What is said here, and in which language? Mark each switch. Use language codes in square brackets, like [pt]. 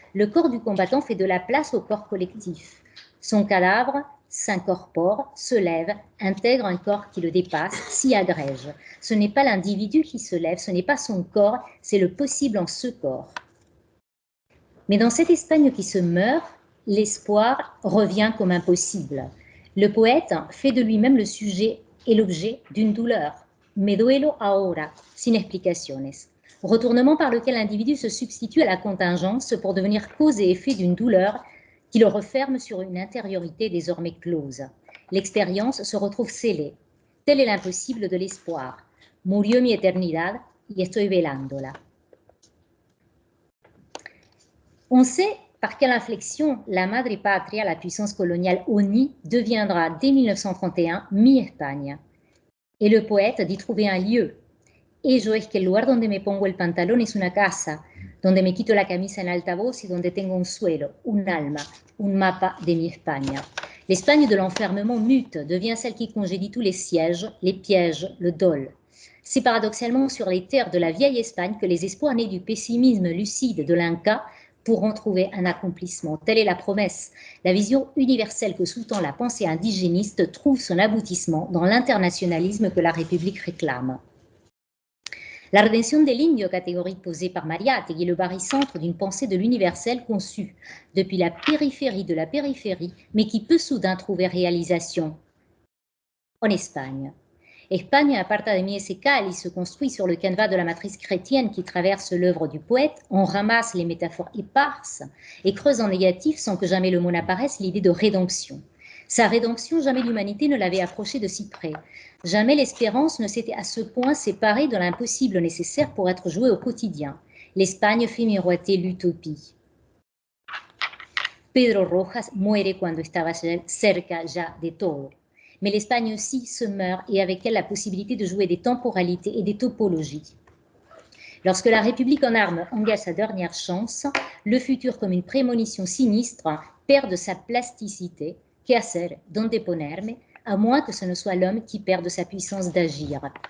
[fr] Le corps du combattant fait de la place au corps collectif. Son cadavre s'incorpore, se lève, intègre un corps qui le dépasse, s'y agrège. Ce n'est pas l'individu qui se lève, ce n'est pas son corps, c'est le possible en ce corps. Mais dans cette Espagne qui se meurt, l'espoir revient comme impossible. Le poète fait de lui-même le sujet et l'objet d'une douleur. [es] Me duelo ahora, sin explicaciones. [fr] Retournement par lequel l'individu se substitue à la contingence pour devenir cause et effet d'une douleur qui le referme sur une intériorité désormais close. L'expérience se retrouve scellée. Tel est l'impossible de l'espoir. [es] Murió mi eternidad y estoy velándola. [fr] On sait par quelle inflexion la Madre Patria, la puissance coloniale ONI, deviendra dès 1931 mi-Espagne. Et le poète dit trouver un lieu. [es] Ello es que el lugar donde me pongo el pantalón es una casa, donde me quito la camisa en altavoz y donde tengo un suelo, un alma, un mapa de mi España. [fr] L'Espagne de l'enfermement mute devient celle qui congédie tous les sièges, les pièges, le dol. C'est paradoxalement sur les terres de la vieille Espagne que les espoirs nés du pessimisme lucide de l'Inca pourront trouver un accomplissement. Telle est la promesse. La vision universelle que sous-tend la pensée indigéniste trouve son aboutissement dans l'internationalisme que la République réclame. La rédemption de l'indio, catégorie posée par Mariátegui, est le barycentre d'une pensée de l'universel conçue depuis la périphérie de la périphérie, mais qui peut soudain trouver réalisation en Espagne. Espagne [es] aparta de mí ese cáliz [fr] se construit sur le canevas de la matrice chrétienne qui traverse l'œuvre du poète, on ramasse les métaphores éparses et creuse en négatif sans que jamais le mot n'apparaisse l'idée de rédemption. Sa rédemption, jamais l'humanité ne l'avait approchée de si près. Jamais l'espérance ne s'était à ce point séparée de l'impossible nécessaire pour être joué au quotidien. L'Espagne fait miroiter l'utopie. [es] Pedro Rojas muere cuando estaba cerca ya de todo. [fr] Mais l'Espagne aussi se meurt et avec elle la possibilité de jouer des temporalités et des topologies. Lorsque la République en armes engage sa dernière chance, le futur comme une prémonition sinistre perd de sa plasticité, [es] que hacer, donde ponerme, [fr] à moins que ce ne soit l'homme qui perde sa puissance d'agir.